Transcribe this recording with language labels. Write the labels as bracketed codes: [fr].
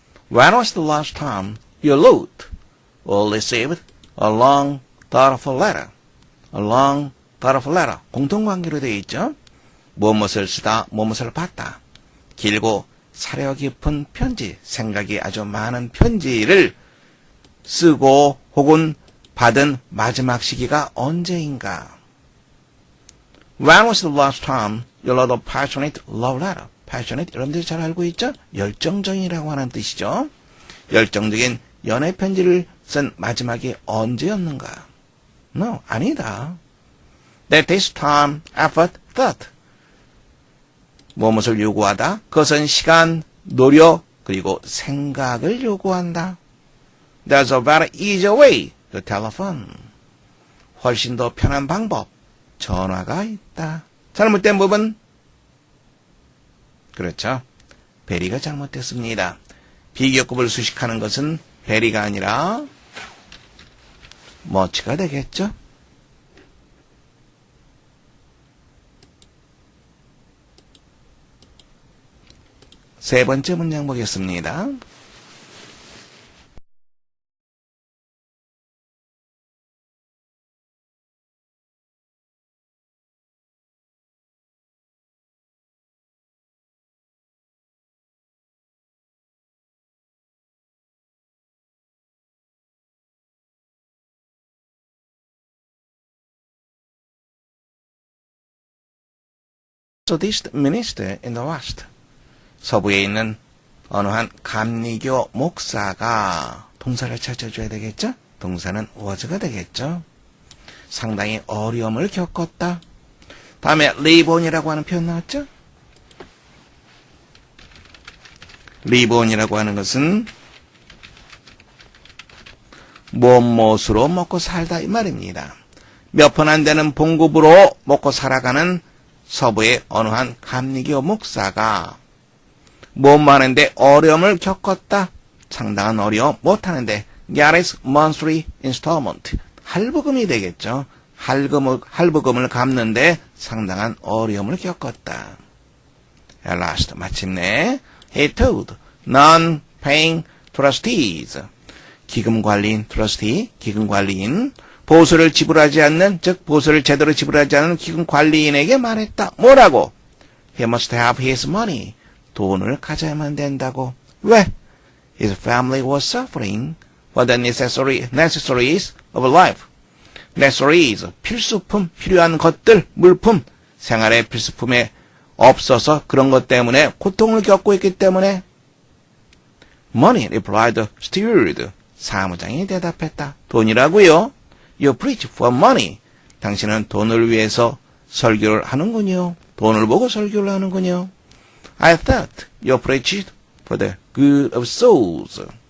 [en] When was the last time you wrote or received a long, thoughtful letter? A long, thoughtful letter. [ko] 공통관계로 되어 있죠. 무엇을 쓰다, 무엇을 받다. 길고 사려 깊은 편지, 생각이 아주 많은 편지를 쓰고 혹은 받은 마지막 시기가 언제인가? [en] When was the last time you wrote a passionate love letter? [ko] passionate, 여러분들이 잘 알고 있죠? 열정적이라고 하는 뜻이죠. 열정적인 연애 편지를 쓴 마지막이 언제였는가? No, 아니다. [en] That takes time, effort, thought. [ko] 무엇을 요구하다? 그것은 시간, 노력, 그리고 생각을 요구한다. [en] There's a very easy way to telephone. [ko] 훨씬 더 편한 방법, 전화가 있다. 잘못된 부분? 그렇죠. 베리가 잘못됐습니다. 비교급을 수식하는 것은 베리가 아니라 머치가 되겠죠. 세 번째 문장 보겠습니다. [en] Methodist minister in the West. [ko] 서부에 있는 어느 한 감리교 목사가 동사를 찾아줘야 되겠죠? 동사는 was가 되겠죠? 상당히 어려움을 겪었다. 다음에 리본이라고 하는 표현 나왔죠? 리본이라고 하는 것은 무엇으로 먹고 살다 이 말입니다. 몇 푼 안 되는 봉급으로 먹고 살아가는 서부의 어느 한 감리교 목사가 못 마는데 어려움을 겪었다. 상당한 어려움 못하는데 [en] Garris monthly installment [ko] 할부금이 되겠죠. 할부금을 갚는데 상당한 어려움을 겪었다. [en] At last [ko] 마침내 [en] he told non-paying trustees [ko] 기금관리인 trustee 기금관리인 보수를 지불하지 않는 즉 보수를 제대로 지불하지 않는 기금관리인에게 말했다. 뭐라고? [en] He must have his money [ko] 돈을 가져야만 된다고. 왜? [en] His family was suffering for the necessaries of life. [ko] necessaries, 필수품, 필요한 것들, 물품, 생활의 필수품에 없어서 그런 것 때문에 고통을 겪고 있기 때문에 [en] money, replied the steward. [ko] 사무장이 대답했다. 돈이라고요? [en] You preach for money. [ko] 당신은 돈을 위해서 설교를 하는군요. 돈을 보고 설교를 하는군요. [en] I thought you preached for the good of souls.